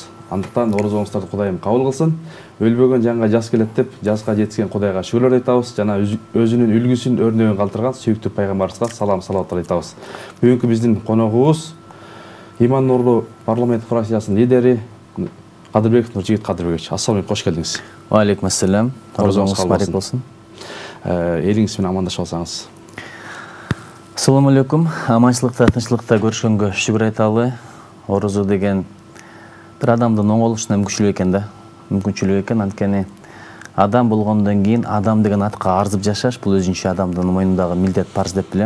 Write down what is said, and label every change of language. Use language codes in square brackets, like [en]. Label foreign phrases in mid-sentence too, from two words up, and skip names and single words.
[ky] Андыктан орозоңуздарды Кудайым кабыл кылсын. Өлбөгөн жанга жас келет деп, жазга жетишкен Кудайга шүгүрлөр айтабыз. Жана өзүнүн үлгүсүн, өрнөгүн калтырган сүйүктүү пайгамбарыбызга салам салаваттар айтабыз. Бүгүнкү биздин коногубуз Иман Нурлуу парламент фракциясынын лидери Кадырбеков Нуржигит Кадырбекович. [ar] السلام عليكم, [ky] кош келдиңиз. [ar] وعليكم السلام. [ky] Орозоңуз барек болсун. Элиңиз менен амандашып алсаңыз. [ar] السلام عليكم. [ky] Аманчылыкта, тынччылыкта көрүшкөнгө шүгүр айталы. Орозо деген бир адамдын оңолушуна мүмкүнчүлүк экен да. Мүмкүнчүлүк экен, анткени адам болгондон кийин адам деген атка арзып жашаш бул өзүнчө адамдын мойнундагы милдет, парыз деп билем.